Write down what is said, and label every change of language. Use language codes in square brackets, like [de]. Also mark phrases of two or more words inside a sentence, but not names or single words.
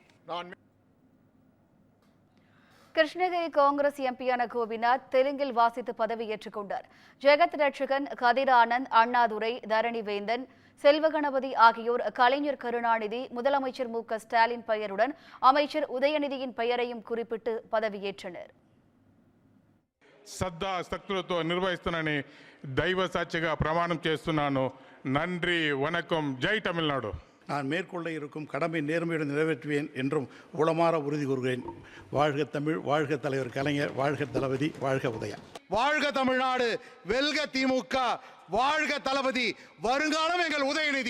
[ta] கிருஷ்ணகிரி காங்கிரஸ் எம்பியான கோபிநாத் தெலுங்கில் வாசித்து பதவியேற்றுக் கொண்டார். ஜெகத் ரட்சகன், கதிர் ஆனந்த், அண்ணாதுரை, தரணிவேந்தன், செல்வகணபதி ஆகியோர் கலைஞர் கருணாநிதி, முதலமைச்சர் மு.க. ஸ்டாலின் பெயருடன் அமைச்சர் உதயநிதியின் பெயரையும் குறிப்பிட்டு பதவியேற்றனர். [te] శ్రద్ధ శక్తులతో నిర్వహిస్తున్నానని దైవ సాక్షిగా ప్రమాణం చేస్తున్నాను. [ta] நன்றி, வணக்கம், ஜெய் தமிழ்நாடு. நான் மேற்கொள்ள இருக்கும் கடமை நேர்மையுடன் நிறைவேற்றுவேன் என்றும் உளமாற உறுதி கூறுகிறேன். வாழ்க தமிழ், வாழ்க தலைவர் கலைஞர், வாழ்க தளபதி, வாழ்க உதயா. வாழ்க தமிழ்நாடு, வெல்க திமுக, வாழ்க தளபதி, வருங்காலம் எங்கள் உதயநிதி.